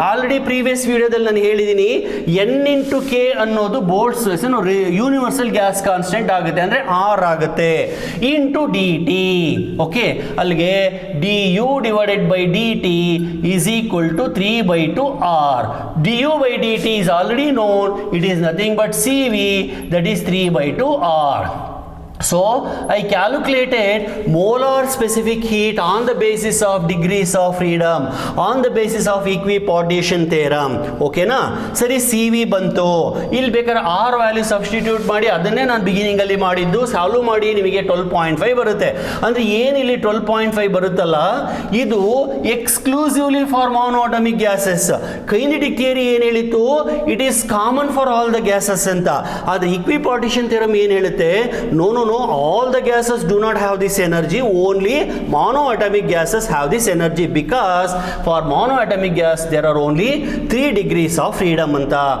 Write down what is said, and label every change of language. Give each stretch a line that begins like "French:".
Kannada: Already previous ವಿಡಿಯೋದಲ್ಲಿ ನಾನು ಹೇಳಿದ್ದೀನಿ, n ಇಂಟು ಕೆ ಅನ್ನೋದು ಬೋಲ್ಟ್ಸ್ ಯೂನಿವರ್ಸಲ್ ಗ್ಯಾಸ್ ಕಾನ್ಸ್ಟೆಂಟ್ ಆಗುತ್ತೆ, ಅಂದರೆ ಆರ್ ಆಗುತ್ತೆ, ಇಂಟು ಡಿ ಟಿ.
English: Okay, ಅಲ್ಲಿಗೆ D U divided by D T is equal to 3/2 R. D U by D T is already known. It is nothing but CV, that is 3/2 R. So I calculated molar specific heat on the basis of degrees of freedom, on the basis of equipartition theorem.
Kannada: ಓಕೆನಾ? ಸರಿ, CV ಬಂತು. ಇಲ್ಲಿ ಬೇಕಾದ್ರೆ R value substitute ಮಾಡಿ, ಅದನ್ನೇ ನಾನು beginning ಅಲ್ಲಿ ಮಾಡಿದ್ದು. ಸಾಲ್ವ್ ಮಾಡಿ ನಿಮಗೆ 12.5 ಬರುತ್ತೆ. ಅಂದ್ರೆ ಏನಿಲ್ಲಿ 12.5 ಬರುತ್ತಲ್ಲ, ಇದು
English: Exclusively for monoatomic gases. Kinetic theory
Kannada: ಏನ್ ಹೇಳಿತ್ತು?
English: It is common for all the gases ಅಂತ.
Kannada: ಆದ್ರೆ ಇಕ್ವಿಪಾರ್ಟಿಷನ್ ಥಿಯರಮ್ ಏನ್ ಹೇಳುತ್ತೆ?
English: No, all the gases do not have this energy, only monoatomic gases have this energy, because for monoatomic gas there are only 3 degrees of freedom ಅಂತ.